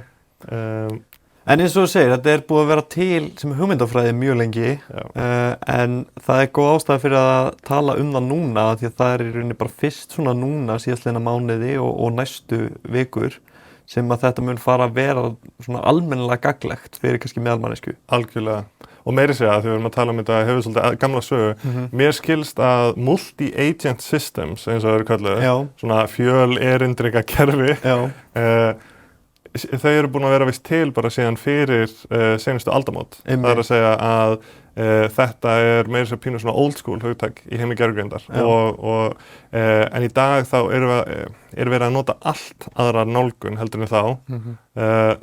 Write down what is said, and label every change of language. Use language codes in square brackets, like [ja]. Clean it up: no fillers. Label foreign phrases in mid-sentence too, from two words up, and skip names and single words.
[is] En eins og þú segir, þetta búið að vera til sem hugmyndafræði mjög lengi, en það góð ástæða fyrir að tala það núna, því að það í rauninni bara fyrst svona núna síðastliðna mánuði og næstu vikur sem að þetta mun fara að vera svona almennilega gagnlegt fyrir kannski meðalmannesku. Algjörlega. Og meiri segja að því við erum að tala þetta hefur svolítið gamla sögu. Mér skilst að [en] multi-agent systems, [is] eins og það kölluð, svona erindreka kerfi, þau eru búin að vera vist til bara síðan fyrir seinustu aldamót. Það að segja að þetta meira sér pínu svona [en] old school [is] hugtak í heimi gervigreindar. En í dag þá erum við að nota allt aðra nálgun heldur en þá.